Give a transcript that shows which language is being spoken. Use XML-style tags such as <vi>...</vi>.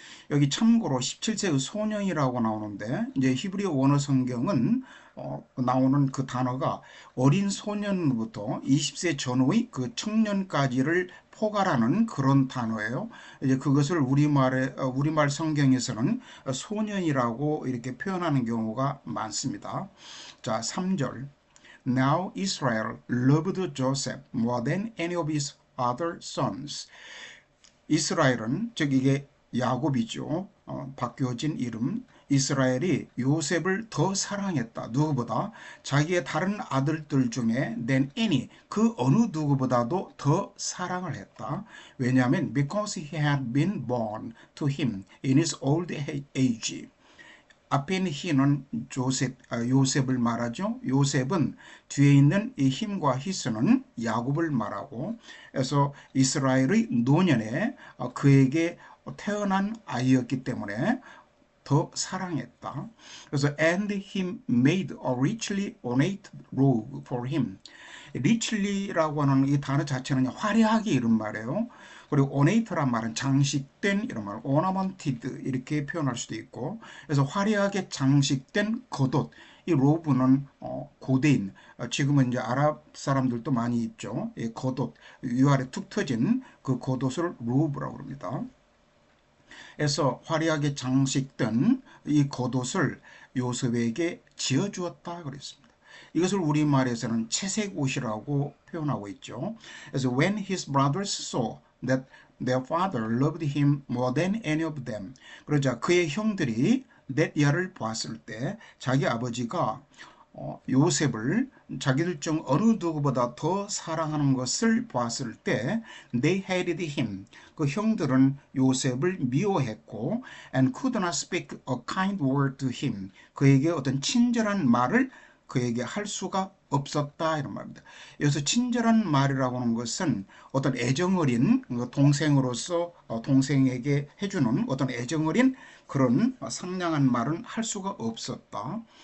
<ko>여기 참고로 17세의 소년이라고 나오는데 이제 히브리 원어 성경은 나오는 그 단어가 어린 소년부터 20세 전후의 그 청년까지를 포괄하는 그런 단어예요. 이제 그것을 우리말 성경에서는 소년이라고 이렇게 표현하는 경우가 많습니다. 자, 3절.</ko> <en>Now Israel loved Joseph more than any of his other sons.</en> <ko>이스라엘은 즉 이게 야곱이죠. 바뀌어진 이름. 이스라엘이 요셉을 더 사랑했다. 누구보다 자기의 다른 아들들 중에</ko> <en>than any</en> <ko>그 어느 누구보다도 더 사랑을 했다. 왜냐하면</ko> <en>because he had been born to him in his old age.</en> <ko>앞에 있는 히는 요셉을 말하죠. 요셉은 뒤에 있는 이 힘과 히스는 야곱을 말하고 그래서 이스라엘의 노년에 그에게 태어난 아이였기 때문에 더 사랑했다. 그래서</ko> <en>and he made a richly ornate robe for him.</en> <ko>richly라고 하는 이 단어 자체는 화려하게 이런 말이에요. 그리고 ornate란 말은 장식된 이런 말, ornamented 이렇게 표현할 수도 있고, 그래서 화려하게 장식된 겉옷. 이 로브는 고대인, 지금은 이제 아랍 사람들도 많이 입죠. 이 겉옷, 위아래 툭 터진 그 겉옷을 로브라고 합니다. 그래서 화려하게 장식된 이 겉옷을 요셉에게 지어주었다 그랬습니다. 이것을 우리말에서는 채색 옷이라고 표현하고 있죠. 그래서</ko> <en>when his brothers saw that their father loved him more than any of them.</en> <ko>그러자 그의 형들이 넷야를 보았을 때 자기 아버지가 요셉을 자기들 중 어느 누구보다 더 사랑하는 것을 보았을 때</ko> <en>they hated him.</en> <ko>그 형들은 요셉을 미워했고</ko> <en>and could not speak a kind word to him.</en> <ko>그에게 어떤 친절한 말을 그에게 할 수가 없었다 이런 말입니다. 여기서 친절한 말이라고 하는 것은 어떤 애정어린 동생으로서 동생에게 해주는 어떤 애정어린 그런 상냥한 말은 할 수가 없었다.</ko>